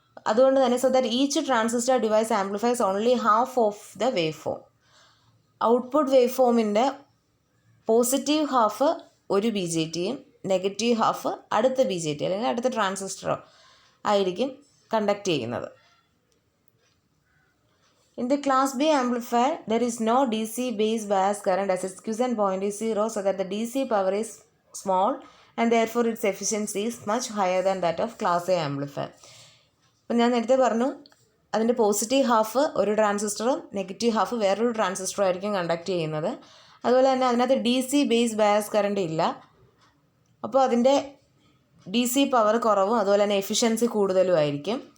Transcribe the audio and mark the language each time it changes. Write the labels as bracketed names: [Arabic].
[Malayalam] അതുകൊണ്ട് തന്നെ [English] So that each transistor device amplifies only half of the wave form. [Malayalam] Output wave ഫോമിൻ്റെ positive half ഒരു BJTയും negative half അടുത്ത BJT അല്ലെങ്കിൽ അടുത്ത ട്രാൻസിസ്റ്ററോ ആയിരിക്കും കണ്ടക്ട് ചെയ്യുന്നത്. [English] In the class B amplifier, there is no DC base bias current as its quiescent point is 0, so that the DC power is small and therefore its efficiency is much higher than that of class A amplifier. [Malayalam] അപ്പം ഞാൻ നേരത്തെ പറഞ്ഞു അതിൻ്റെ positive half ഒരു ട്രാൻസിസ്റ്ററും negative half വേറൊരു ട്രാൻസിസ്റ്ററും ആയിരിക്കും conduct ചെയ്യുന്നത്. അതുപോലെ തന്നെ അതിനകത്ത് DC ബേസ് ബയാസ് കറണ്ട് ഇല്ല. അപ്പോൾ അതിൻ്റെ DC പവർ കുറവും അതുപോലെ തന്നെ എഫിഷ്യൻസി കൂടുതലും ആയിരിക്കും.